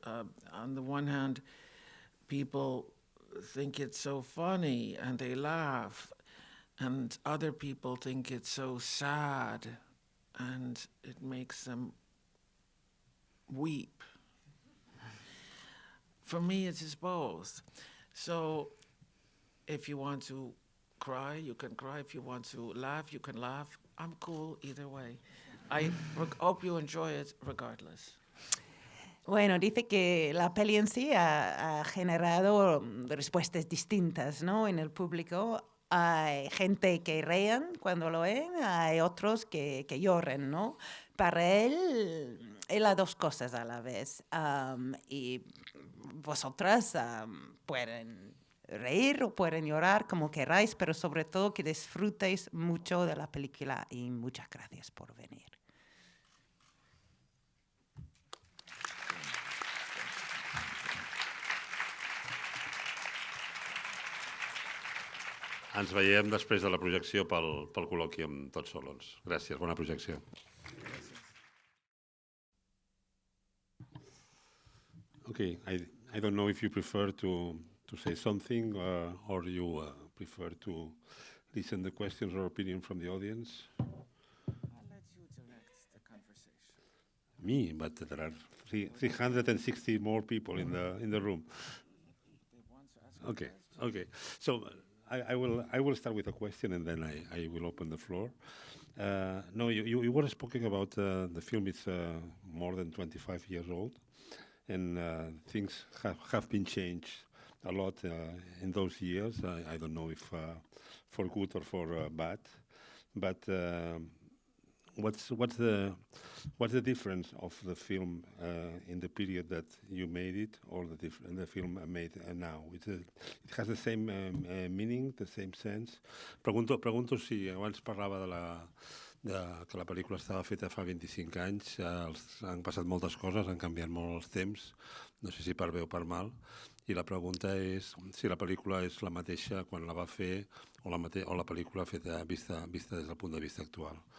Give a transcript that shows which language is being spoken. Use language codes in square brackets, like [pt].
[en] On the one hand, people think it's so funny and they laugh, and other people think it's so sad and it makes them weep. For me, it is both. So if you want to cry, you can cry. If you want to laugh, you can laugh. I'm cool either way. I hope you enjoy it regardless. [es] Bueno, dice que la peli en sí ha generado respuestas distintas, ¿no? En el público hay gente que reían cuando lo ven, hay otros que lloren, ¿no? Para él las dos cosas a la vez. Y vosotras pueden reír o pueden llorar como queráis, pero sobre todo que disfrutéis mucho de la película y muchas gracias por venir. [ca] Ens veiem després de la projecció pel col·loqui amb Todd Solondz. Gràcies, bona projecció. [en] Okay, I don't know if you prefer to say something or you prefer to listen to questions or opinion from the audience. I'll let you direct the conversation. Me, but there are 360 more people in the room. They want to ask Okay. So I will start with a question and then I will open the floor. No, you were speaking about the film is more than 25 years old, and things have been changed a lot in those years. I don't know if for good or for bad, but what's the difference of the film in the period that you made it or the film made now? It has the same meaning, the same sense. [ca] Pregunto si abans parlava que la pel·lícula estava feta fa 25 anys, han passat moltes coses, han canviat molt els temps, no sé si per bé o per mal, i la pregunta és si la pel·lícula és la mateixa quan la va fer o la pel·lícula feta vista des del punt de vista actual.